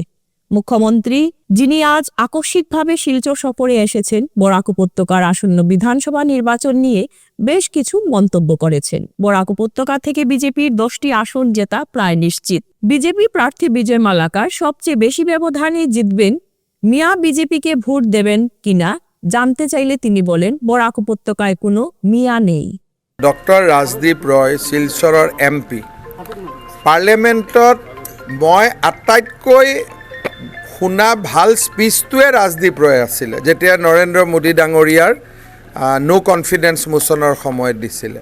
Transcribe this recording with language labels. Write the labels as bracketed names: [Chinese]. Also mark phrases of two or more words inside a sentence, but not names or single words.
[Bangla] মুখ্যমন্ত্রী, যিনি আজ আকস্মিকভাবে শিলচর সফরে এসেছেন, বরাক উপত্যকার আসন্ন বিধানসভা নির্বাচন নিয়ে বেশ কিছু মন্তব্য করেছেন। বরাক উপত্যকা থেকে বিজেপির 10টি আসন জেতা প্রায় নিশ্চিত। বিজেপি প্রার্থী বিজয় মালাকার সবচেয়ে বেশি ব্যবধানে জিতবেন। মিয়া বিজেপিকে ভোট দেবেন কিনা জানতে চাইলে তিনি বলেন, বরাক উপত্যকায় কোনো মিয়া নেই। [Assamese] ডক্টৰ ৰাজদীপ ৰয় শিলচৰৰ MP পাৰ্লিয়ামেণ্টত মই আটাইতকৈ শুনা ভাল স্পীচটোৱে ৰাজদীপ ৰয় আছিলে, যেতিয়া নৰেন্দ্ৰ মোদী ডাঙৰীয়াৰ [English] no confidence motion [Assamese] সময়ত দিছিলে।